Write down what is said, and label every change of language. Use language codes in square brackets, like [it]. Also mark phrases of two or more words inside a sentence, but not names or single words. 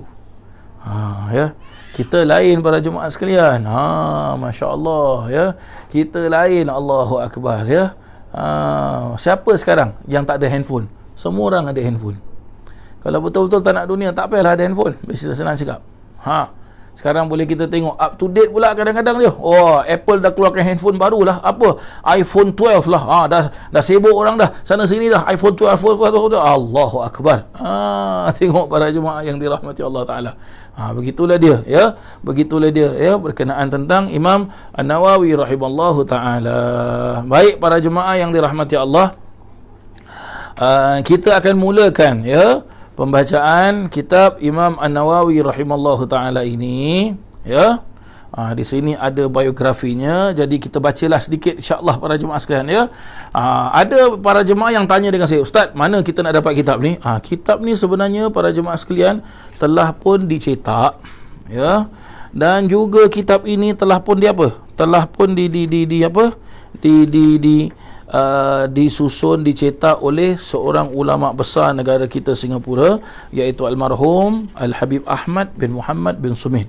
[ms] Ya, kita lain para jemaah sekalian. Masya-Allah, ya. Kita lain, [ar] الله أكبر, [ms] ya. Siapa sekarang yang tak ada handphone? Semua orang ada handphone. Kalau betul-betul tak nak dunia, tak payahlah ada handphone. Biasa senang cakap. Sekarang boleh kita tengok [en] up to date [ms] pula kadang-kadang dia. Apple dah keluarkan handphone baru lah. Apa? iPhone 12 lah. Dah sibuk orang dah. Sana sini dah. iPhone 12. [ar] الله أكبر. [ms] Tengok para jemaah yang dirahmati Allah Ta'ala. Begitulah dia, ya. Begitulah dia, ya, berkenaan tentang Imam An-Nawawi [ar] رحمه الله تعالى. [ms] Baik para jemaah yang dirahmati Allah, kita akan mulakan, ya, pembacaan kitab Imam An-Nawawi [ar] رحمه الله تعالى [ms] ini, ya. Di sini ada biografinya, jadi kita bacalah sedikit insya-Allah para jemaah sekalian, ya. Ada para jemaah yang tanya dengan saya, Ustaz, mana kita nak dapat kitab ni? Kitab ni sebenarnya para jemaah sekalian telah pun dicetak, ya. Dan juga kitab ini telah pun disusun, dicetak oleh seorang ulama besar negara kita Singapura, iaitu almarhum Al-Habib Ahmad bin Muhammad bin Sumit.